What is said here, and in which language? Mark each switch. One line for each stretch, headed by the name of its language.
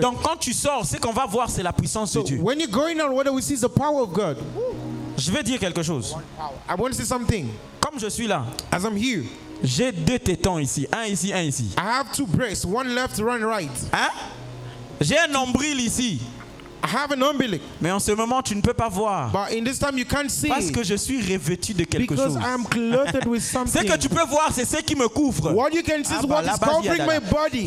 French: Donc quand tu sors, ce qu'on va voir, c'est la puissance de
English: So
French: Dieu.
English: when you're going out, what we see is the power of God.
French: Je vais dire quelque chose.
English: I want to say something.
French: Comme je suis là,
English: As I'm here,
French: j'ai deux tétons ici. Un ici, un ici.
English: I have two breasts, one left, one right.
French: Hein? J'ai un nombril ici.
English: I have an umbilic.
French: Mais en ce moment, tu ne peux pas voir.
English: But in this time you can't see.
French: Parce que je suis revêtu de quelque
English: Because
French: chose.
English: I am clothed with
French: Ce
English: something.
French: que tu peux voir, c'est ce qui me couvre.
English: What you can see is what is covering my body.